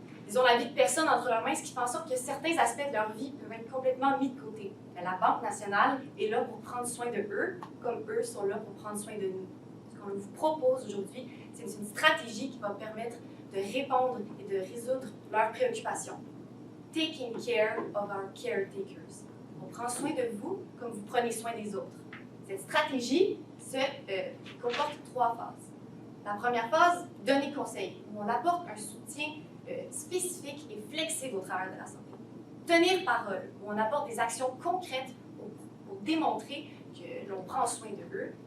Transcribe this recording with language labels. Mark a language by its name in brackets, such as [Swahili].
[French] Ils ont la vie de personne entre leurs mains, ce qui fait en sorte que certains aspects de leur vie peuvent être complètement mis de côté. Mais la Banque nationale est là pour prendre soin de eux, comme eux sont là pour prendre soin de nous. Ce qu'on vous propose aujourd'hui, c'est une stratégie qui va permettre de répondre et de résoudre leurs préoccupations. [English] Taking care of our caretakers. [French] On prend soin de vous comme vous prenez soin des autres. Cette stratégie comporte 3 phases. La première phase, donner conseil, où on apporte un soutien spécifique et flexible aux travailleurs de la santé. Tenir parole, où on apporte des actions concrètes pour démontrer que l'on prend soin de eux.